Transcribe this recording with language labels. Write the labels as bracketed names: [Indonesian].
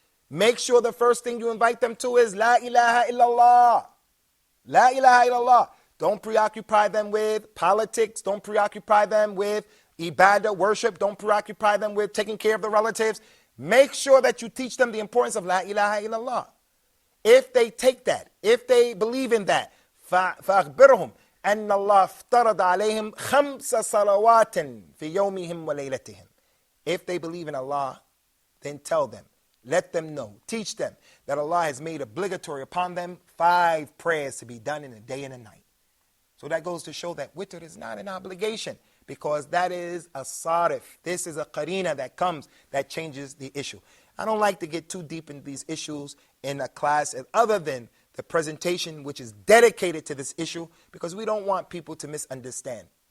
[English] Make sure the first thing you invite them to is La ilaha illallah. La ilaha illallah. Don't preoccupy them with politics. Don't preoccupy them with ibadah, worship. Don't preoccupy them with taking care of the relatives. Make sure that you teach them the importance of La ilaha illallah. If they take that, if they believe in that, [Arabic] فَأَخْبِرْهُمْ أَنَّ اللَّهَ افْتَرَضَ عَلَيْهِمْ خَمْسَ صَلَوَاتٍ فِي يَوْمِهِمْ وَلَيْلَتِهِمْ. [English] If they believe in Allah, then tell them, let them know, teach them that Allah has made obligatory upon them 5 prayers to be done in a day and a night. So that goes to show that witr is not an obligation, because that is a sarif. This is a qarina that comes, that changes the issue. I don't like to get too deep into these issues in a class other than the presentation, which is dedicated to this issue, because we don't want people to misunderstand.